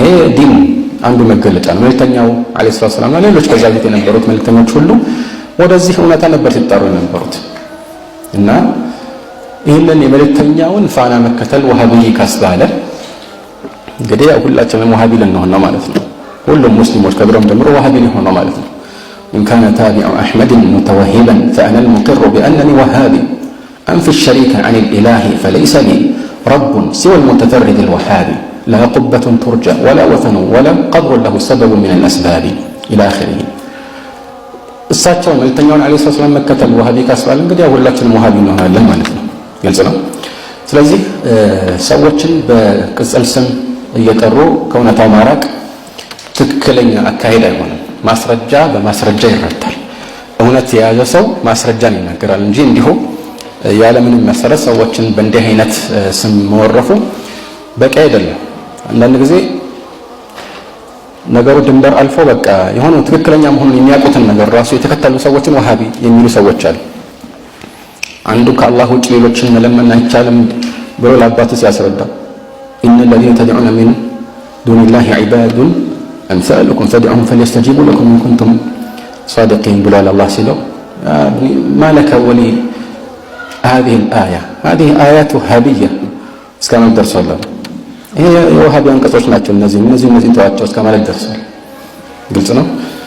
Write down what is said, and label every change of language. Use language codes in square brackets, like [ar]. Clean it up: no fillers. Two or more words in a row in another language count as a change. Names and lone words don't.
[am] ዲን አንዱ መገለጫ ነው። መልእክተኛው አለይሂ ሰላም እና ሌሎች ከዛ በፊት የነበሩት መልእክተኞች ሁሉ ወደዚህ እውነታ ነበር ሲጣሩ የነበሩት እና ይህንን የመልእክተኛውን ፋና መከተል ወሃቢ ካስባለ እንግዲህ ያው ሁላችንም ወሃቢ ልንሆን ነው ማለት ነው። ሁሉም ሙስሊሞች ከብረም ጀምሮ ወሃቢ ሊሆን ነው ማለት ነው። [ar] إن كان تابع أحمد متوهبا فأنا المقر بأنني وهابي أنفي الشريك عن الإله فليس لي رب سوى المتفرد الوهابي لا قبة ترجى ولا وثن ولا قبر له سبب من الأسباب إلى آخره. [am] እሳቸው መልእክተኛውን አለይሂ ሰላም መከተል ወሃቢ ካስባለ እንግዲህ ሁላችንም ወሃቢ እንሆናለን ማለት ነው። ግልጽ ነው። ስለዚህ ሰዎችን በቅጽል ስም እየጠሩ ከእውነታው ማራቅ ትክክለኛ አካሄድ አይሆንም። ማስረጃ በማስረጃ ይረዳል። እውነት የያዘ ሰው ማስረጃን ይናገራል እንጂ እንዲሁ ያለምንም መሰረት ሰዎችን በእንዲህ አይነት ስም መወረፉ በቂ አይደለም። አንዳንድ ጊዜ ነገሩ ድንበር አልፎ በቃ የሆነ ትክክለኛ መሆኑን የሚያውቁትን ነገር ራሱ የተከተሉ ሰዎችን ወሃቢ የሚሉ ሰዎች አሉ። አንዱ ከአላህ ውጭ ሌሎችን መለመን አይቻልም ብሎ ለአባቱ ሲያስረዳ [ar] ኢነ الذين تدعون من دون الله عباد أمثالكم فادعوهم فليستجيبوا لكم إن كنتم صادقين بلال الله سيلو ما لك ولي هذه الآية هذه آيات وهابية [am] እስከ ማለት ደርሷል። ይሄ የወሃቢ አንቀጾች ናቸው። እነዚህ ተዋቸው እስከ ማለት ደርሷል። ግልጽ ነው።